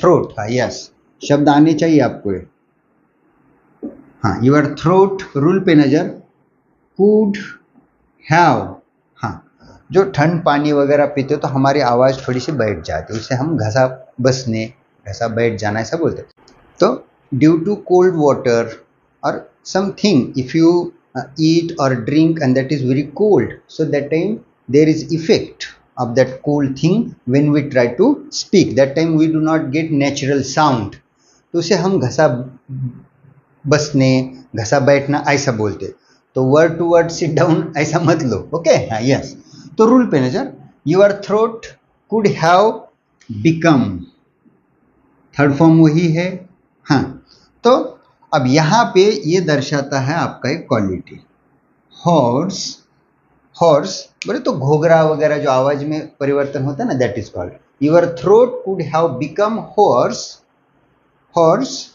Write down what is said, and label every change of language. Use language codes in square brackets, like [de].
[hi] Throat, हाँ, yes, शब्द आने चाहिए आपको ये। हाँ, योर थ्रोट, रूल पे नजर, कुड हैव, हाँ, जो ठंड पानी वगैरह पीते हो तो हमारी आवाज़ थोड़ी सी बैठ जाती है, उससे हम घसा बसने, घसा बैठ जाना ऐसा बोलते हैं। [en] तो due to cold water और something, if you eat or drink and that is very cold, so that time there is effect of that cold thing when we try to speak, that time we do not get natural sound, [hi] तो उसे हम घसा बसने, घसा बैठना ऐसा बोलते। तो word to word sit down ऐसा मत लो, ओके? हाँ, यस। तो रूल पे नजर, [en] your throat could have become, [hi] third form वही है। हाँ, तो अब यहां पे ये दर्शाता है आपका एक क्वालिटी, हॉर्स, हॉर्स बोले तो घोघरा वगैरह जो आवाज में परिवर्तन होता है ना, [en] that is called your throat could have become hoarse, [hi] horse.